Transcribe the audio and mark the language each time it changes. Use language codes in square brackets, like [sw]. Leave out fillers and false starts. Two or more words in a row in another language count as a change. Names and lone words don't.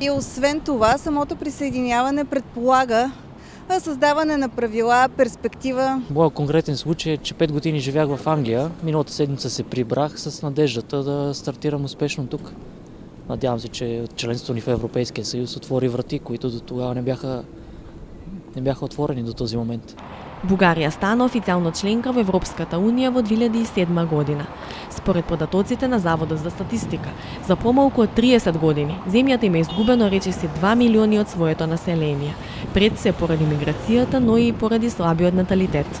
[bg] И освен това, самото присъединяване предполага създаване на правила, перспектива. Моят конкретен случай е, че 5 години живях в Англия. Миналата седмица се прибрах с надеждата да стартирам успешно тук. Надявам се, че членството ни в Европейския съюз отвори врати, които до тогава не бяха отворени до този момент. [mk] Бугарија стана официјално членка во Европската унија во 2007 година. Според податоците на Заводот за статистика, за помалку од 30 години земјата има изгубено речиси 2 милиони од своето население, пред се поради миграцијата, но и поради слабиот наталитет.